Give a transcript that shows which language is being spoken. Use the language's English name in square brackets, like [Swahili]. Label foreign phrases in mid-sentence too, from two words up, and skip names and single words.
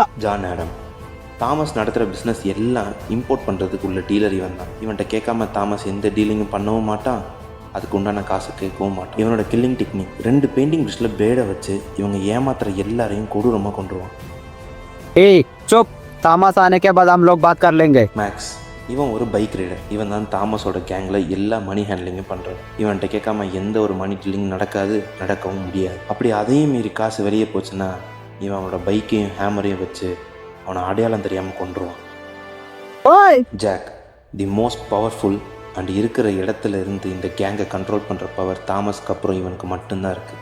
[Tamil] ஜான் ஆடம் தாமஸ் நடத்துகிற பிஸ்னஸ் எல்லாம் இம்போர்ட் பண்ணுறதுக்கு உள்ள டீலர் இவன் தான். இவன்கிட்ட கேட்காம தாமஸ் எந்த டீலிங்கும் பண்ணவும் மாட்டான். அதுக்கு உண்டான காசு கேட்கவும் மாட்டான். இவனோட [English] killing technique, [Tamil] 2 [English] painting brush [Tamil] பிளேடை வச்சு இவங்க ஏமாத்துற எல்லாரையும் கொடூரமாக கொண்டுருவான். [Hindi] ஏய் चुप, தாமஸ் आने के बाद हम लोग बात कर लेंगे. [Tamil] மேக்ஸ் இவன் ஒரு [English] bike rider. [Tamil] இவன் தான் தாமஸோட கேங்கில் எல்லா [English] money handling [Tamil] பண்ணுறான். இவன்கிட்ட கேட்காம எந்த ஒரு [English] money dealing [Tamil] நடக்கவும் முடியாது. அப்படி அதையும் மீறி காசு வெளியே போச்சுன்னா இவன் அவனோட பைக்கையும் ஹேமரையும் வச்சு அவனை அடையாளம் தெரியாமல் கொண்டுருவான். ஜாக், [English] the most powerful and [Tamil] இருக்கிற இடத்துல இருந்து இந்த கேங்கை கண்ட்ரோல் பண்ணுற பவர் தாமஸ்க்கு அப்புறம் இவனுக்கு மட்டும்தான் இருக்குது.